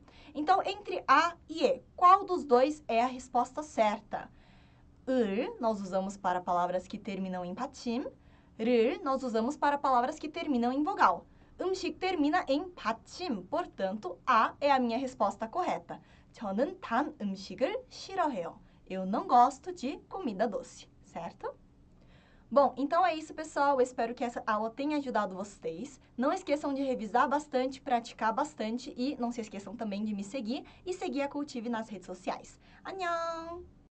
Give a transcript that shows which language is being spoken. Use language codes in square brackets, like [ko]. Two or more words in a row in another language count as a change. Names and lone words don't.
[pt] Então, entre A e E, qual dos dois é a resposta certa? 을, nós usamos para palavras que terminam em 받침. 를, nós usamos para palavras que terminam em vogal. 음식 termina em 받침, portanto, A é a minha resposta correta. [ko] 저는 단 음식을 싫어해요. [pt] Eu não gosto de comida doce, certo? Bom, então é isso, pessoal. Eu espero que essa aula tenha ajudado vocês. Não esqueçam de revisar bastante, praticar bastante e não se esqueçam também de me seguir e seguir a Cultive nas redes sociais. [ko] 안녕!